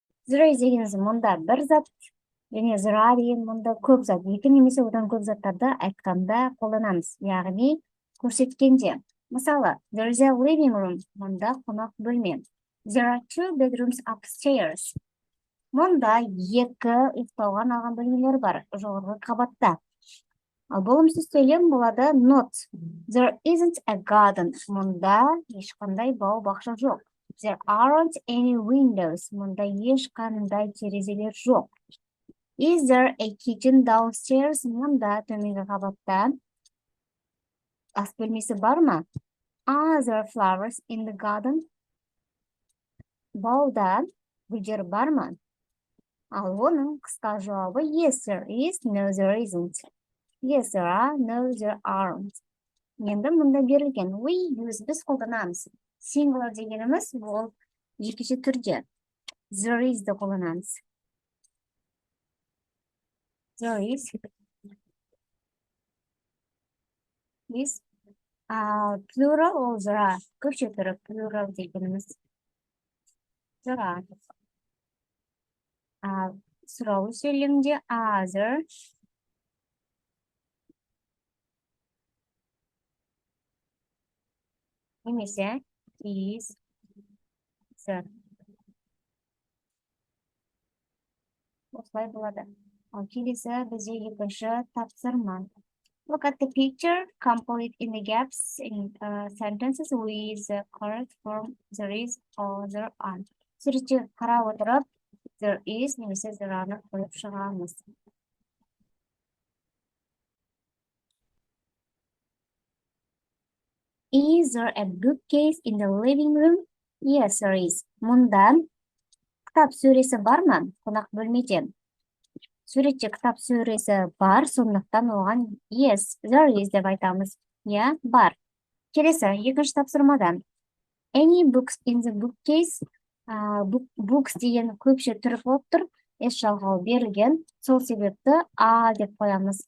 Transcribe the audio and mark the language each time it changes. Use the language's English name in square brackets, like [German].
[English] There is [Kazakh] деген мұнда бір зат, және [English] there are [Kazakh] деген мұнда көп зат. Екі немесе одан көп заттарды айтқанда қолданамыз, яғни көрсеткенде. Мысалы, [English] there is a living room, [Kazakh] мұнда қонақ бөлме. [English] There are 2 bedrooms upstairs. [Kazakh] Мұнда 2 ұйықтауға арналған бөлмелер бар, жоғарғы қабатта. Ал болымсыз сөйлем болады not. [English] There isn't a garden. [Kazakh] Мұнда ешқандай бау-бақша жоқ. [English] There aren't any windows. [Kazakh] Мұнда ешқандай терезелер жоқ. [English] Is there a kitchen downstairs? [Kazakh] Мұнда төменгі қабатта ас бөлмесі бар ма? [English] Are there flowers in the garden? [Kazakh] Бауда гүлдер бар ма? Ал оның қысқа жауабы [English] yes there is, no there isn't. Yes there are, no there aren't. [Kazakh] Енді мұнда берілген [English] we use [Kazakh] біз қолданамыз. Singular дегеніміз ол екінші түрде. There is де қолданамыз. [English] There is. Is. Plural ол there are. [Kazakh] Көпше түрі plural дегеніміз. [English] There are. [Kazakh] Сұраулы сөйлемде [English] are there. [Kazakh] Немесе [English] is there. [Kazakh] Осылай болады. Ал келесі бізде екінші тапсырма. [English] Look at the picture, complete in the gaps in sentences with the correct form there is or there aren't. [Kazakh] Суретте қарап отырып, [English] there is [Kazakh] немесе [English] there aren't [Kazakh] қойып шығамыз. [English] Is there a bookcase in the living room? Yes, there is. [Kazakh] Мұнда кітап сөресі бар ма? Қонақ бөлмеде. Суретте кітап сөресі бар, сондықтан оған [English] yes, there is [Kazakh] деп айтамыз. Я, бар. Келесі, екінші тапсырмадан. [English] Any books in the bookcase? [Kazakh] Books деген көпше түрі болып тұр. Ес жалғау берілген. Сол себепті a деп қоямыз.